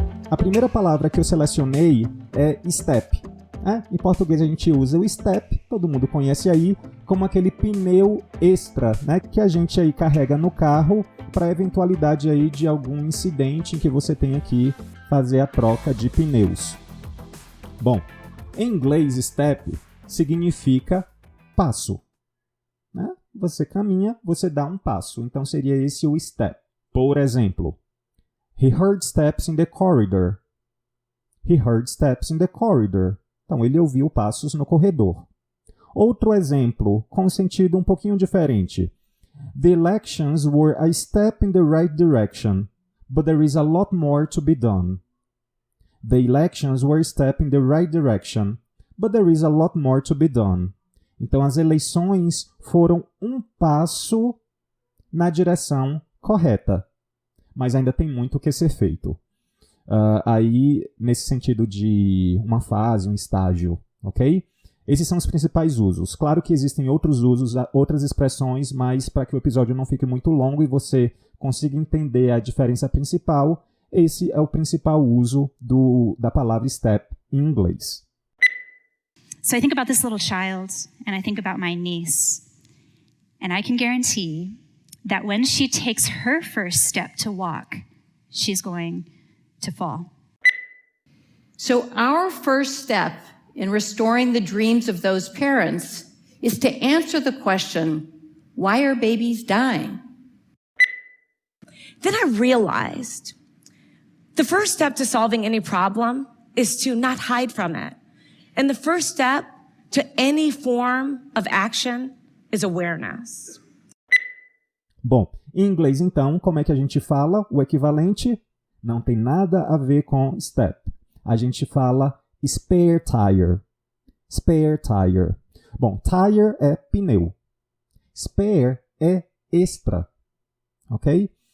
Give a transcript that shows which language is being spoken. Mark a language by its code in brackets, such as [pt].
[pt] A primeira palavra que eu selecionei é step. Em português a gente usa o step, todo mundo conhece aí, como aquele pneu extra, né, que a gente aí carrega no carro para a eventualidade aí de algum incidente em que você tenha que fazer a troca de pneus. Bom, em inglês step significa passo, né? Você caminha, você dá um passo, então seria esse o step. Por exemplo, [en] he heard steps in the corridor. He heard steps in the corridor. [pt] Então, ele ouviu passos no corredor. Outro exemplo, com sentido um pouquinho diferente. [en] The elections were a step in the right direction, but there is a lot more to be done. The elections were a step in the right direction, but there is a lot more to be done. [pt] Então, as eleições foram um passo na direção correta, mas ainda tem muito que ser feito. Aí, nesse sentido de uma fase, um estágio, ok? Esses são os principais usos. Claro que existem outros usos, outras expressões, mas para que o episódio não fique muito longo e você consiga entender a diferença principal, esse é o principal uso da palavra step em inglês. [en] So I think about this little child, and I think about my niece, and I can guarantee that when she takes her first step to walk, she's going to fall. So our first step in restoring the dreams of those parents is to answer the question, why are babies dying? Then I realized the first step to solving any problem is to not hide from it. And the first step to any form of action is awareness. [pt] Bom, em inglês então, como é que a gente fala? O equivalente não tem nada a ver com step. A gente fala [en] spare tire. Spare tire. [pt] Bom, tire é pneu. Spare é extra. Ok?